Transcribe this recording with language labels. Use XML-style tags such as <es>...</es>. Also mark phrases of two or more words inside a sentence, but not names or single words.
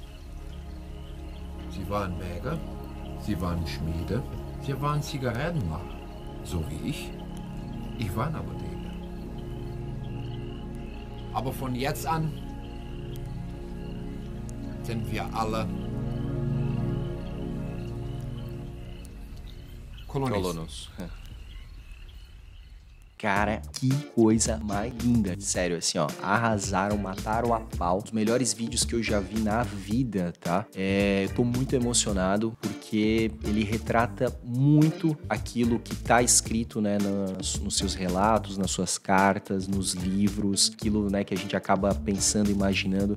<de>Sie waren Bäcker, sie waren Schmiede, sie waren Zigarettenmacher. So wie ich. Ich war ein Apotheker. Aber von jetzt an sind wir alle Kolonisten. Colonos.</de> <pt>Cara, que coisa mais linda. Sério, assim, ó, arrasaram, mataram a pau. Os melhores vídeos que eu já vi na vida, tá? Eu tô muito emocionado porque ele retrata muito aquilo que tá escrito, né, nos seus relatos, nas suas cartas, nos livros, aquilo, né, que a gente acaba pensando, imaginando.</pt>